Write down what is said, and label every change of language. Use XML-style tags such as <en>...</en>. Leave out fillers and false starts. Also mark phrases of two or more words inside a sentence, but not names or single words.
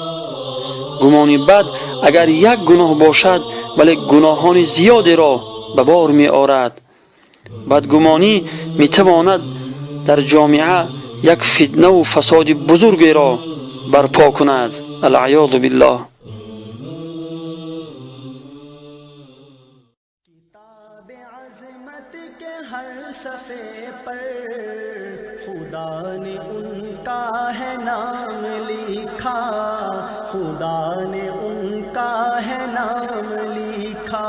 <fa>گمان بد اگر یک گناه باشد ولی گناهان زیادی را به بار می آورد. بدگمانی می تواند در جامعه یک فتنه و فساد بزرگی را برپا کند.</fa> <ar>العیاذ بالله.</ar> <hi>हर सफ़े पर खुदा ने उनका है नाम लिखा, खुदा ने उनका है नाम लिखा।</hi>